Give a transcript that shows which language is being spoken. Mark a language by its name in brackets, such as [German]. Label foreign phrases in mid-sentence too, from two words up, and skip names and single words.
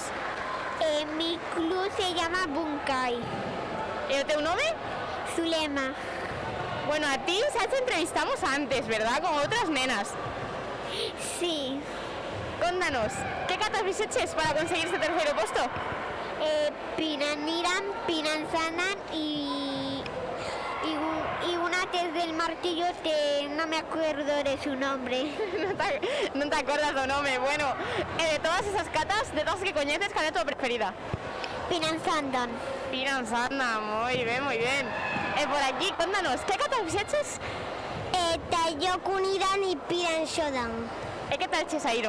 [Spanish] Mi club se llama Bunkai. [Galician] E o teu nome? Zulema. Bueno, a ti xa te entrevistamos antes, verdad? Con outras nenas. Sí. Contanos, que catas fixeches para conseguir este terceiro posto? [Spanish] Pinaniran, Pinanzanan y una que es del martillo que no me acuerdo de su nombre. [Galician] Non te acordas do nome. Bueno, de todas esas catas, de todas as que coñeces, cal é a tua preferida? Pinanzandan. Pinanzandan, moi ben. E por aquí, contanos, que catas fixeches? [Spanish] Tayokuniran y Piranshodan. [Galician] E que tal che saíron?